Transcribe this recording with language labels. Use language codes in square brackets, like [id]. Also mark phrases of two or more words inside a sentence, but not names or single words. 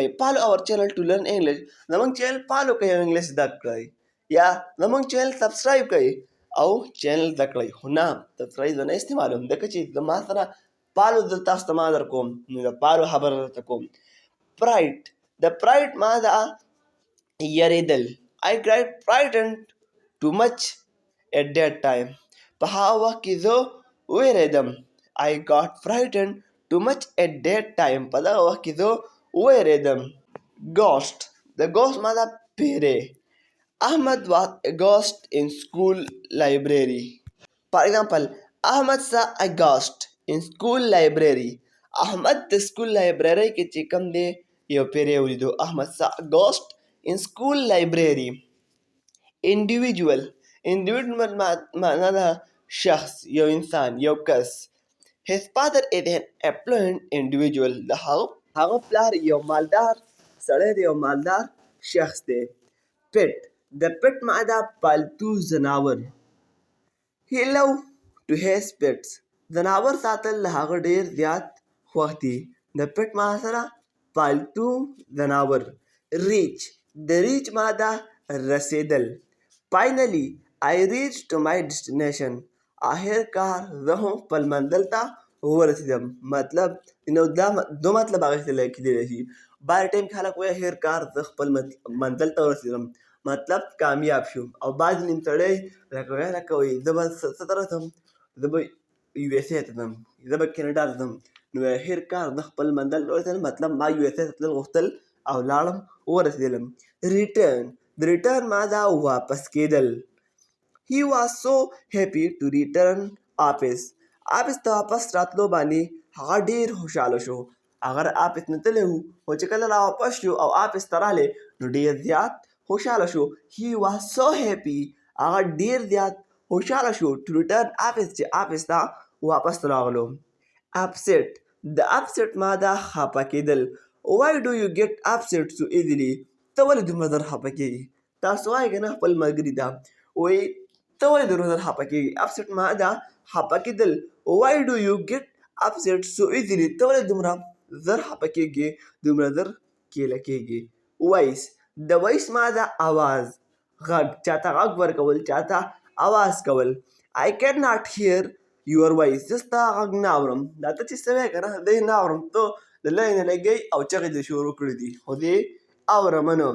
[en] follow our channel to learn English. [ps] زموږ چینل فالو کړئ او انګلیش زده کړئ، یا زموږ چینل سبسکرایب کړئ او چینل زده کړئ. خو نه، سبسکرایب زه نه استعمالوم، ځکه چې زما سره فالو زه تاسو ته ما در کوم، نو د فالو خبره درته کوم. پرایډ د پرایډ ماده یریدل. [en] I got frightened too much at that time. [ps] په هغه وخت کې زه ویرېدم. [en] I got frightened too much at that time. [ps] په دغه وخت کې زه ویرېدم. Ghost د ghost ماده پیری. [en] Ahmed was a ghost in school library. For example, Ahmed saw a ghost in school library. [ps] احمد د سکول لایبررۍ کې چې کوم دی یو پیری ولیدو. احمد [en] saw a ghost in school library. [ps] individual معنا ده شخص، یو انسان، یو کس. [en] his father is an affluent individual. [ps] د هغه پلار یو مالدار سړی دی، یو مالدار شخص دی. pet د pet معنا پالتو زناور. [en] he love to has pets. [ps] زناور ساتل له هغه ډیر زیات خوښ دي. د pet معنا سره پالتو زناور. reach د reach ماده رسیدل. [en] finally I reached to my destination. [ps] آخر کار زه هم خپل منزل ته ورسېدم. مطلب نو دا دو مطلب اخیستلی کېدلی شي. بعضې ټایم کې خلک وایي آخر کار زه خپل منزل ته ورسېدم، مطلب کامیاب شوم. او بعض نیم سړی لکه وایي لکه وایي زه به څه ته رسم، زه به یو ایس اې ته ځم، زه به کینیډا ته ځم. نو آخر کار زه خپل منزل ته ورسېدم، مطلب ما یو ایس اې ته تلل غوښتل او لاړم، ورسېدلم. ریټرن د ریټرن ماده واپس کېدل. [en] He was so happy to return office. [ps] آفیس ته واپس راتلو باندې هغه ډېر خوشحاله شو. اگر آفیس نه تللی و، خو چې کله را واپس شو او آفیس ته راغلی نو ډېر زیات خوشحاله شو. [en] He was so happy. [ps] هغه ډېر زیات خوشحاله شو [en] to return office، [ps] چې آفیس ته واپس راغلو. upset د upset ماده خفه کېدل. [en] Why do you get upset so easily؟ [ps] ته ولې دومره زر خفه کېږي؟ تاسو وایئ که نه خپل ملګري ته وایي ته ولې دومره زر خفه کېږي؟ upset ماده خفه کېدل. [en] Why do you get upset so easily؟ [ps] ته ولې دومره زر خفه کېږي، دومره زر کېله کېږي. voice د voice ماده آواز، غږ، چاته غږ ورکول، چاته آواز کول. [en] I cannot hear your voice. [ps] زه ستا غږ نه اورم. دا ته چې څه وایې که نه، زه یې نه اورم. ته د لرې نه لګئ او چغې دې شروع کړي دي، خو زه یې اورم نه.